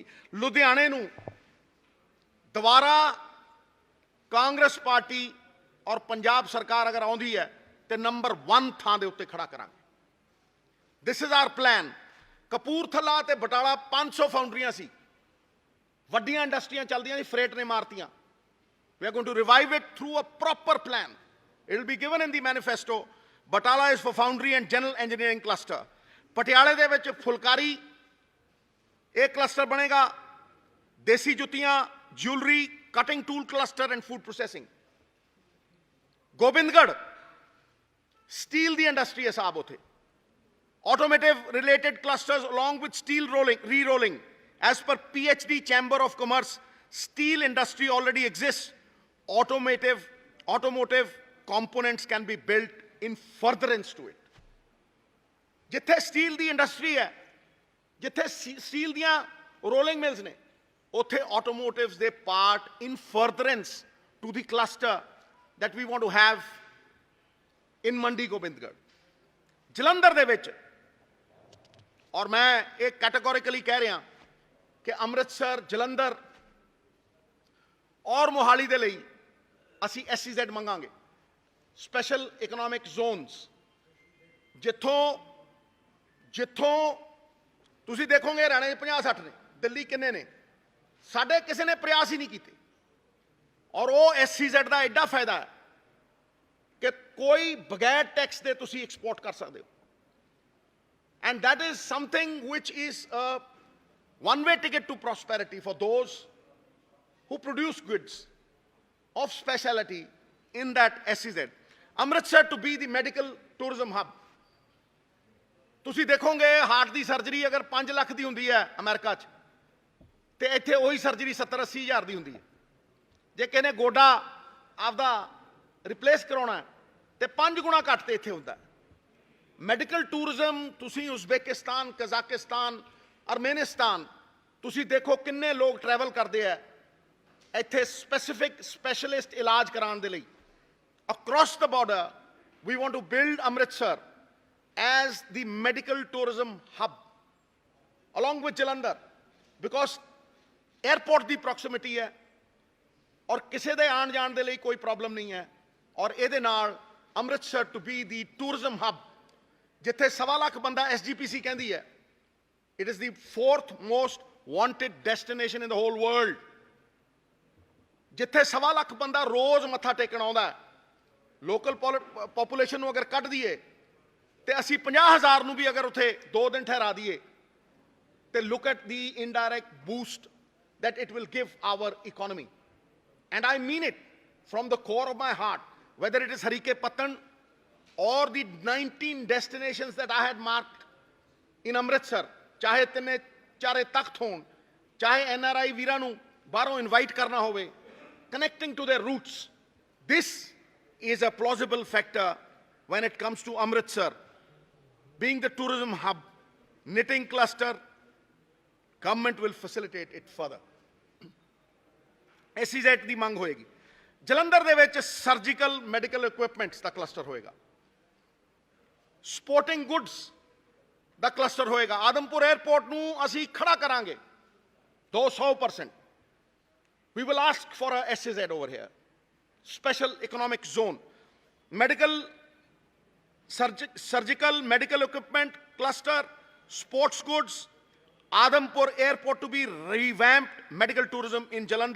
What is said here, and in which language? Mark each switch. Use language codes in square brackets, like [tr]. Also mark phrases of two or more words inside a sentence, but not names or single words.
[pa] ਲੁਧਿਆਣੇ ਨੂੰ ਦੁਬਾਰਾ ਕਾਂਗਰਸ ਪਾਰਟੀ ਔਰ ਪੰਜਾਬ ਸਰਕਾਰ ਅਗਰ ਆਉਂਦੀ ਹੈ ਤੇ ਨੰਬਰ 1 ਥਾਂ ਦੇ ਉੱਤੇ ਖੜਾ ਕਰਾਂਗੇ। [en] this is our plan. [pa] ਕਪੂਰਥਲਾ ਤੇ ਬਟਾਲਾ 500 ਫਾਊਂਡਰੀਆਂ ਸੀ, ਵੱਡੀਆਂ ਇੰਡਸਟਰੀਆਂ ਚੱਲਦੀਆਂ ਸੀ, ਫਰੇਟ ਨੇ ਮਾਰਤੀਆਂ। [en] We are going to revive it through a proper plan. It will be given in the manifesto. Batala is for foundry and general engineering cluster. [pa] ਪਟਿਆਲੇ ਦੇ ਵਿੱਚ ਫੁਲਕਾਰੀ ਇਹ ਕਲਸਟਰ ਬਣੇਗਾ। ਦੇਸੀ ਜੁੱਤੀਆਂ, [en] jewellery, cutting tool cluster and food processing. [pa] ਗੋਬਿੰਦਗੜ੍ਹ ਸਟੀਲ ਦੀ ਇੰਡਸਟਰੀ ਹੈ ਸਾਹਿਬ ਉੱਥੇ। [en] Automotive related clusters along with steel re-rolling. As per PhD Chamber of Commerce, steel industry already exists. Automotive components can be built in furtherance to it. [pa] ਜਿੱਥੇ ਸਟੀਲ ਦੀ ਇੰਡਸਟਰੀ ਹੈ, ਜਿੱਥੇ ਸਟੀਲ ਦੀਆਂ ਰੋਲਿੰਗ ਮਿਲਸ ਨੇ, ਉੱਥੇ ਆਟੋਮੋਟਿਵਸ ਦੇ ਪਾਰਟ [en] in furtherance to the cluster that we want to have in [pa] ਮੰਡੀ ਗੋਬਿੰਦਗੜ੍ਹ। ਜਲੰਧਰ ਦੇ ਵਿੱਚ, ਔਰ ਮੈਂ ਇਹ ਕੈਟੇਗੋਰੀਕਲੀ ਕਹਿ ਰਿਹਾ ਕਿ ਅੰਮ੍ਰਿਤਸਰ, ਜਲੰਧਰ ਔਰ ਮੋਹਾਲੀ ਦੇ ਲਈ ਅਸੀਂ SEZ ਮੰਗਾਂਗੇ, [en] special economic zones, [pa] ਜਿੱਥੋਂ ਤੁਸੀਂ ਦੇਖੋਗੇ ਹਰਿਆਣੇ 50-60 ਨੇ, ਦਿੱਲੀ ਕਿੰਨੇ ਨੇ, ਸਾਡੇ ਕਿਸੇ ਨੇ ਪ੍ਰਯਾਸ ਹੀ ਨਹੀਂ ਕੀਤੇ। ਔਰ ਉਹ SEZ ਦਾ ਐਡਾ ਫਾਇਦਾ ਹੈ ਕਿ ਕੋਈ ਬਗੈਰ ਟੈਕਸ ਦੇ ਤੁਸੀਂ ਐਕਸਪੋਰਟ ਕਰ ਸਕਦੇ ਹੋ। [en] And that is something which is a one-way ticket to prosperity for those who produce goods of speciality in that SEZ. Amritsar to be the medical tourism hub. [pa] ਤੁਸੀਂ ਦੇਖੋਗੇ ਹਾਰਟ ਦੀ ਸਰਜਰੀ ਅਗਰ 5 ਲੱਖ ਦੀ ਹੁੰਦੀ ਹੈ ਅਮਰੀਕਾ 'ਚ, ਤੇ ਇੱਥੇ ਉਹੀ ਸਰਜਰੀ 70-80 ਹਜ਼ਾਰ ਦੀ ਹੁੰਦੀ ਹੈ। ਜੇ ਕਿਸੇ ਨੇ ਗੋਡਾ ਆਪਦਾ ਰਿਪਲੇਸ ਕਰਾਉਣਾ ਤੇ 5 ਗੁਣਾ ਘੱਟ ਤੇ ਇੱਥੇ ਹੁੰਦਾ। [en] medical tourism [pa] ਤੁਸੀਂ ਉਜ਼ਬੇਕਿਸਤਾਨ, ਕਜ਼ਾਕਿਸਤਾਨ, ਅਰਮੇਨਿਸਤਾਨ ਤੁਸੀਂ ਦੇਖੋ ਕਿੰਨੇ ਲੋਕ ਟਰੈਵਲ ਕਰਦੇ ਆ ਇੱਥੇ ਸਪੈਸ਼ਲਿਸਟ ਇਲਾਜ ਕਰਾਉਣ ਦੇ ਲਈ। [en] across the border we want to build ਅੰਮ੍ਰਿਤਸਰ as the medical tourism hub along with Jalandhar, because airport ਦੀ proximity [pa] ਹੈ ਔਰ ਕਿਸੇ ਦੇ ਆਉਣ ਜਾਣ ਦੇ ਲਈ ਕੋਈ ਪ੍ਰੋਬਲਮ ਨਹੀਂ ਹੈ। ਔਰ ਇਹਦੇ ਨਾਲ ਅੰਮ੍ਰਿਤਸਰ [en] to be the tourism hub, [pa] ਜਿੱਥੇ 1.25 ਲੱਖ ਬੰਦਾ SGPC ਕਹਿੰਦੀ ਹੈ [en] it is the 4th most wanted destination in the whole world, [pa] ਜਿੱਥੇ 1.25 ਲੱਖ ਬੰਦਾ ਰੋਜ਼ ਮੱਥਾ ਟੇਕਣ ਆਉਂਦਾ। ਲੋਕਲ ਪੋਪੂਲੇਸ਼ਨ ਨੂੰ ਅਗਰ ਕੱਢ ਦਈਏ ਤੇ ਅਸੀਂ 50,000 ਨੂੰ ਵੀ ਅਗਰ ਉੱਥੇ 2 ਦਿਨ ਠਹਿਰਾ ਦਈਏ ਤੇ [en] look at the indirect boost that it will give our economy. And I mean it from the core of my heart, whether it is Harike Patan or the 19 destinations that I had marked in Amritsar, [pa] ਚਾਹੇ ਤਿੰਨੇ ਚਾਰੇ ਤਖਤ ਹੋਣ, ਚਾਹੇ NRI ਵੀਰਾਂ ਨੂੰ ਬਾਹਰੋਂ ਇਨਵਾਈਟ ਕਰਨਾ ਹੋਵੇ, [en] connecting to their roots. This is a plausible factor when it comes to Amritsar being the tourism hub, knitting cluster. Government will facilitate it further. [pa] SEZ ਦੀ ਮੰਗ ਹੋਏਗੀ। ਜਲੰਧਰ ਦੇ ਵਿੱਚ [en] surgical medical equipments [pa] ਦਾ ਕਲਸਟਰ ਹੋਏਗਾ। [en] sporting goods [pa] ਦਾ ਕਲਸਟਰ ਹੋਏਗਾ। ਆਦਮਪੁਰ 에ਅਰਪੋਰਟ ਨੂੰ ਅਸੀਂ ਖੜਾ ਕਰਾਂਗੇ 200%. [en] We will ask for a SEZ over here, special economic zone. Medical, surgical medical equipment cluster, sports goods, Adampur Airport to be revamped, medical tourism in Jalandhar.